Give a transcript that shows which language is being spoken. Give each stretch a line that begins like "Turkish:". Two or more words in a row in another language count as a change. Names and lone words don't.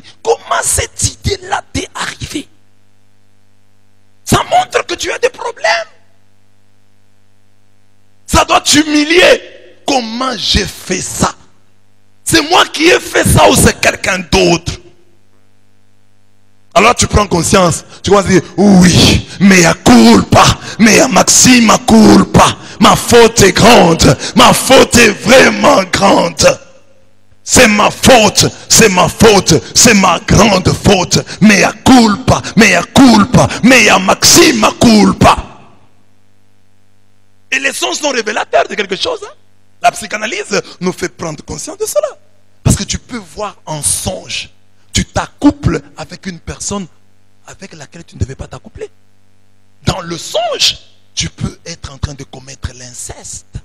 French: Comment cette idée-là t'est arrivée? Ça montre que tu as des problèmes. Ça doit t'humilier. Comment j'ai fait ça? C'est moi qui ai fait ça ou c'est quelqu'un d'autre? Alors tu prends conscience. Tu vas dire, oui,
Latin: mea culpa, mea maxima culpa.
French: Ma faute est grande. Ma faute est vraiment grande. C'est ma faute, c'est ma faute, c'est ma grande faute.
Latin: Mea culpa, mea maxima culpa.
French: Et les songes sont révélateurs de quelque chose. Hein? La psychanalyse nous fait prendre conscience de cela. Parce que tu peux voir en songe. Tu t'accouples avec une personne avec laquelle tu ne devais pas t'accoupler. Dans le songe, tu peux être en train de commettre l'inceste.